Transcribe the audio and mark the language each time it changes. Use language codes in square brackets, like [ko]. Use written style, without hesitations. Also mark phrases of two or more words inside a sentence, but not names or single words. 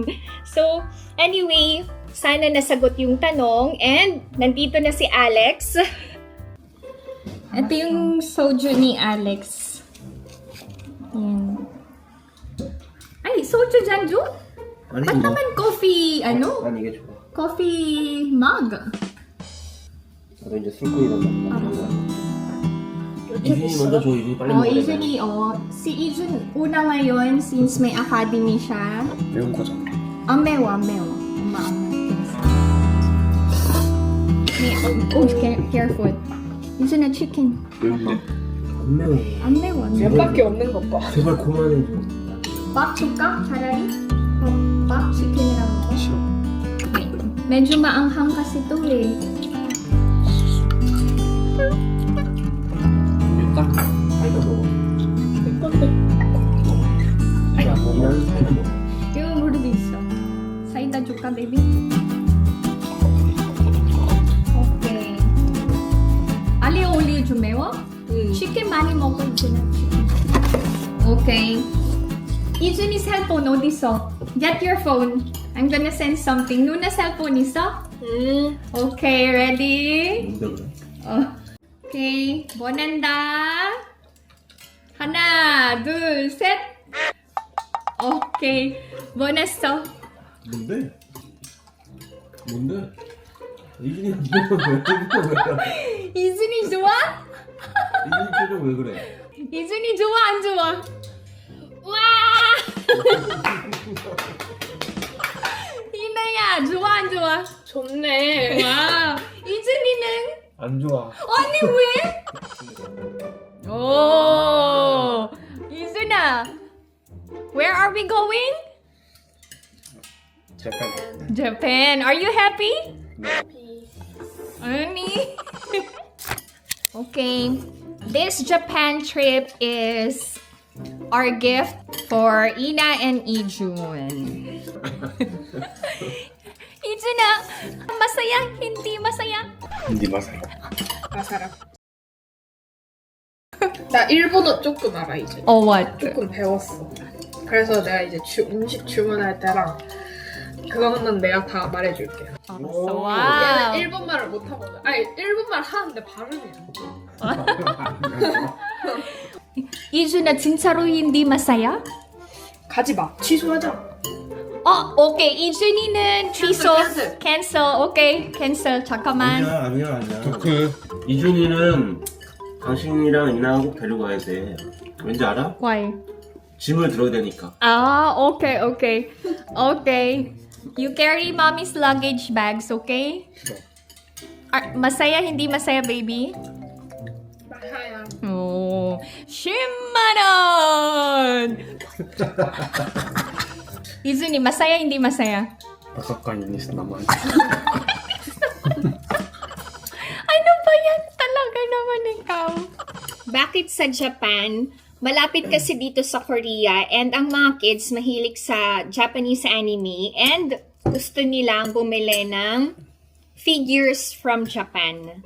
[en] So, anyway, [tl] sana nasagot yung tanong and nandito na si Alex. Ito yung soju ni Alex. Yan. Ay, soju janju? [ko] 아니 [tl] Ba't naman coffee, [ko] 아니 이게 좋아. [en] coffee mug? [ko] 나도 이제 술꾼이란 말이야. 이준이 먼저 줘. 이준이 빨리 먹어야 돼. [tl] Usually, si Ijun una ngayon since may academy siya. [ko] 매운 거잖아. Mewa. [en] Careful. [tl] Ijun na chicken. [ko] 매운데? 안 매워. Mewa. 면밖에 없는 것 봐. 제발 그만해 줘. Pop chuka, 차라리? Pop chicken이랑 먹어? 싫어. [tl] Medyo maanghang kasi to eh. [ko] 일단 사이다 먹어. 사이다 먹어. 사이다 먹어. Yung murudo 있어. 사이다 줄까, baby? Okay. 알리오 올리오 좀 매워? 치킨 많이 먹어, 이제는 치킨. Okay. Ijun, cellphone 어디 있어? [en] Get your phone. I'm gonna send something. [ko] 누나 cellphone 있어? Okay, ready? 뭔데 그래? Okay, 원한다. 하나, 둘, 셋. Okay, 원했어. 뭔데? 뭔데? 이준이 표정 왜 그래? 이준이 좋아? 이준이 표정 왜 그래? 이준이 좋아, 안 좋아? 와! 이나야, 좋아, 안 좋아? 좋네. 와, 이준이는? 안 좋아. 아니, 왜? 오, 이준아, [en] where are we going? [ko] 잠깐. [en] Japan. Are you happy? Ani? Okay. This Japan trip is our gift for Ina and Ijun. [tl] Ijuna, masaya? Hindi masaya? hindi masaya. 마사라. [ko] 나 일본어 조금 알아 이제. [en] what? [ko] 조금 배웠어. 그래서 내가 이제 음식 주문할 때랑 그거는 내가 다 말해줄게. Wow. 일본말을 못하거든. 아니 일본말 하는데 발음이 안 돼. 이준 나 진짜로 [tl] hindi masaya? [ko] 가지 마. 취소하자. 오케이. 이준이는 취소. cancel. 오케이. cancel. 잠깐만. 아니야. 토크. 이준이는 당신이랑 이나가 꼭 데리고 가야 돼. 왠지 알아? [en] Why? [ko] 짐을 들어야 되니까. [en] Okay. You carry mommy's luggage bags, okay? [tl] Masaya, hindi masaya, baby? 마하야. [ko] 오, 10만 원! 이준이, [tl] masaya, hindi masaya? Nakakainis naman. Ano ba yan? Talaga naman ikaw. Bakit sa Japan? Malapit kasi dito sa Korea and ang mga kids mahilig sa [en] Japanese anime [tl] and gusto nilang bumili ng [en] figures from Japan.